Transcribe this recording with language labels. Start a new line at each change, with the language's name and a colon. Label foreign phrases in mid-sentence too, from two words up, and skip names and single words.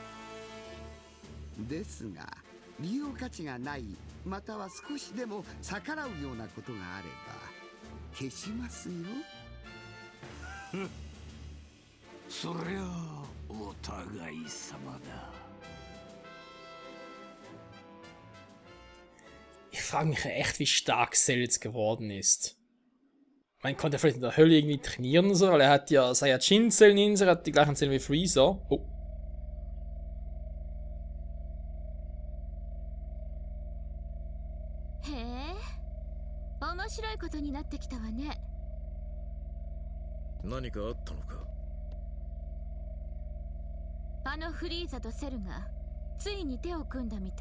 Japanese: ですが利用価値がないまたは少しでも逆らうようなことがあれば消しますよ。そりゃあお互い様だ。
German: Ich frage mich echt, wie stark Cell jetzt geworden ist. Man konnte vielleicht in der Hölle irgendwie trainieren, so, weil er hat ja Saiyajin-Zellen in sich, er hat die gleichen Zellen wie Freezer. Oh.
Japanese: へえ、面白いことになってきたわね。何かあったのか？あのフリーザとセルがついに手を組んだみたい。